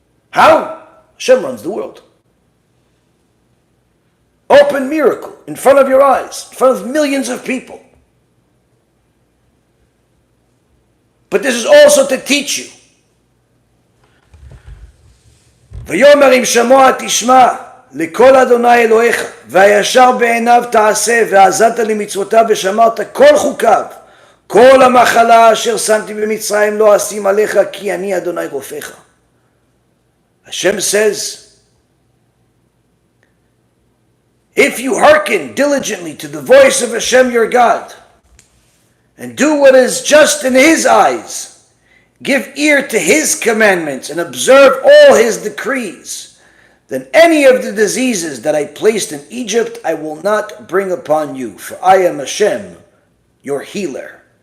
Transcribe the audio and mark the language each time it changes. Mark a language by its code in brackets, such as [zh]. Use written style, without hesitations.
[en] How? Hashem runs the world. Open miracle in front of your eyes, in front of millions of people. But this is also to teach you. [he] ויאמר אם שמוע תשמע לכל אדוני אלוהיך והישר בעיניו תעשה ועזרת למצוותיו ושמרת כל חוקיו כל המחלה אשר שמתי במצרים לא אשים עליך כי אני אדוני רופאך. [en] Hashem says, if you hearken diligently to the voice of Hashem your God and do what is just in His eyes, give ear to His commandments and observe all His decrees, then any of the diseases that I placed in Egypt I will not bring upon you, for I am Hashem, your healer.